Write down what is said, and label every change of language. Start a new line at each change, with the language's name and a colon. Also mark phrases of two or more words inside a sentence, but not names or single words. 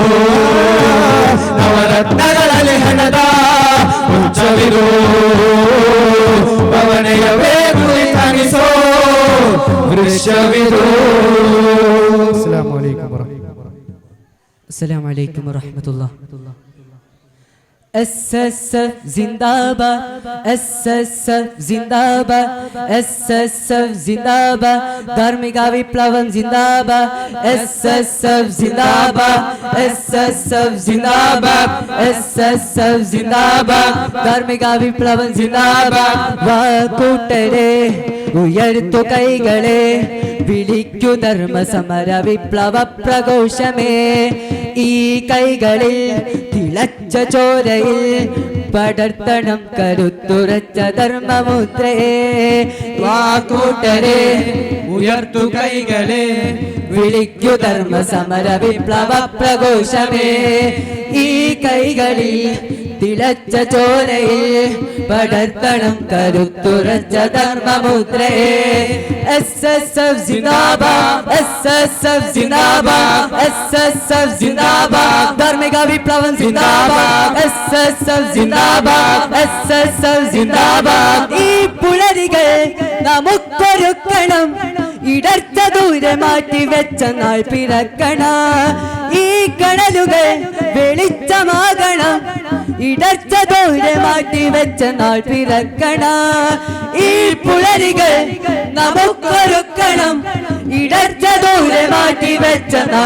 Kannada: ನವರತ್ನಗಳಲ್ಲಿ ಹೆಣೆದ ಮುಂಚವಿದು ಪವನೆಯ ಬೇಗುದಿ ತಣಿಸೋ ವೃಕ್ಷವಿದು.
Arabic: السلام عليكم ورحمة الله.
Hindi: SSF जिंदाबाद SSF जिंदाबाद SSF जिंदाबाद
Malayalam: ധാർമിക വിപ്ലവം
Hindi: जिंदाबाद SSF जिंदाबाद SSF जिंदाबाद SSF जिंदाबाद
Malayalam: ധാർമിക വിപ്ലവം
Hindi: जिंदाबाद
Malayalam: വാക്കൂട്ടരെ ഉയർത്തു കൈകളെ വിളിക്കു ധർമ്മ സമര വിപ്ലവ പ്രഘോഷമേ ഈ കൈകളിൽ തിളച്ച ചോരയിൽ പടർത്തണം കരുത്തുറച്ച ധർമ്മമുദ്രയെ വാക്കൂട്ടരെ ഉയർത്തു കൈകളെ വിളിക്കു ധർമ്മ സമര വിപ്ലവ പ്രഘോഷമേ ഈ കൈകളിൽ തിളച്ച ചോരയിൽ പടർത്തണം കരുത്തുറച്ച ധർമ്മമുദ്രയെ
Hindi: SSF जिंदाबाद SSF जिंदाबाद SSF जिंदाबाद
Malayalam: ധാർമിക വിപ്ലവം
Hindi: जिंदाबाद SSF जिंदाबाद SSF जिंदाबाद
Malayalam: ഈ പുലരികൾ നമുക്കൊരുക്കണം ഇടർച്ച ദൂരെ മാറ്റി വെച്ച നാൾ പിറക്കണം ഈ കടലുകൾ വെളിച്ചമാകണം ഇടർച്ച ദൂരെ മാറ്റി വെച്ച നാൾ പിറക്കണം ഈ പുലരികൾ നമുക്കൊരുക്കണം ഇടർച്ച ദൂരെ മാറ്റി വെച്ച നാൾ